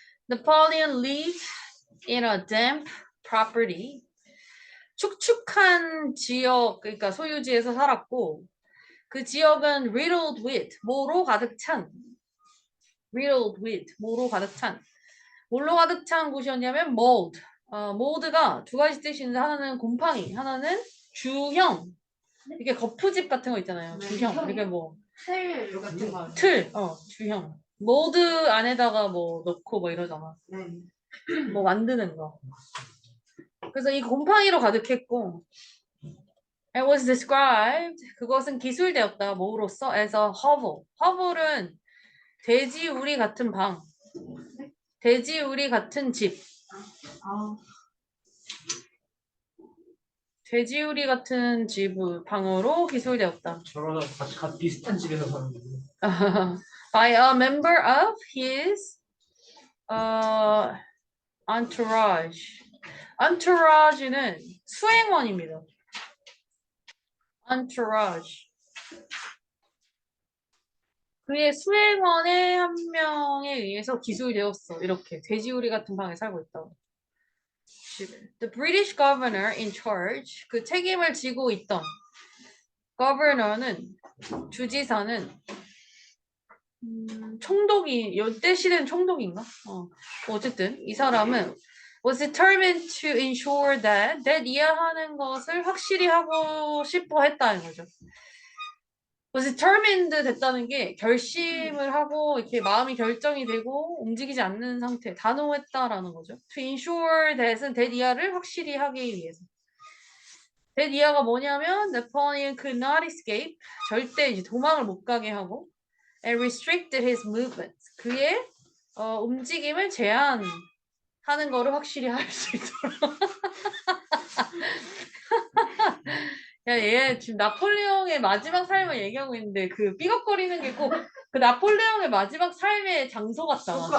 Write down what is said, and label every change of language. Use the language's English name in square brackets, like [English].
[English] Napoleon lived in a damp property. [Korean] 축축한 지역, 그러니까 소유지에서 살았고 그 지역은 [English] riddled with, [Korean] 모로 가득 찬 riddled with, 모로 가득 찬 뭘로 가득 찬 곳이었냐면 mold. mold가 두 가지 뜻이 있는데 하나는 곰팡이, 하나는 주형. 이게 거푸집 같은 거 있잖아요. 주형. 이게 뭐 틀 같은 거. 주형. mold 안에다가 뭐 넣고 뭐 이러잖아. 뭐 만드는 거. 그래서 이 곰팡이로 가득했고 [English] It was described. [Korean] 그것은 기술되었다. 뭐로써? [English] as a hovel. [Korean] hovel은 돼지우리 같은 방. 돼지우리 같은 집. 돼지우리 같은 집 방으로 기술되었다. 저랑 같이 비슷한 집에서 사는 거죠. [English] By a member of his entourage. [Korean] entourage는 수행원입니다. entourage. 그의 수행원의 한 명에 의해서 기술되었어. 이렇게 돼지우리 같은 방에 살고 있다고. [English] The British governor in charge, [Korean] 그 책임을 지고 있던 governor는, 주지사는 총독이, 이때 시대는 총독인가? 어쨌든 이 사람은 [English] was determined to ensure that [Korean] 이해하는 것을 확실히 하고 싶어 했다는 거죠. was determined 됐다는 게 결심을 하고 이렇게 마음이 결정이 되고 움직이지 않는 상태, 단호했다라는 거죠. [English] To ensure that [Korean] 은 that 이하를 확실히 하기 위해서. that 이하가 뭐냐면 [English] Napoleon could not escape, [Korean] 절대 이제 도망을 못 가게 하고 [English] and restricted his movements. [Korean] 그의 움직임을 제한하는 거를 확실히 할 수 있도록. 야, 얘 지금 나폴레옹의 마지막 삶을 얘기하고 있는데 그 삐걱거리는 게 꼭 그 나폴레옹의 마지막 삶의 장소 같잖아.